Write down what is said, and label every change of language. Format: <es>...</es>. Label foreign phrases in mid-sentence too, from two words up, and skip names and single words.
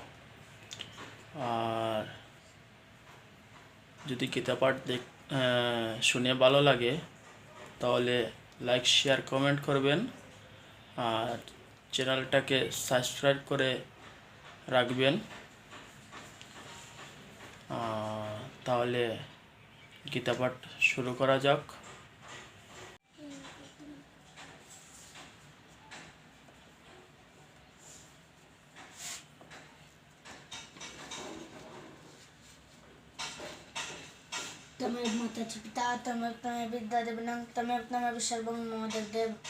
<bn>আর যদি গীতা পাঠ শুনে ভালো লাগে তাহলে</bn> <en>like, share, comment</en> <bn>করবেন আর চ্যানেলটাকে সাবস্ক্রাইব করে রাখবেন। তাহলে গীতা পাঠ শুরু করা যাক।</bn> <sa>तमेव माता च पिता तमेव तमेव विद्या देवनं तमेव तमेव सर्वं मम देव।</sa>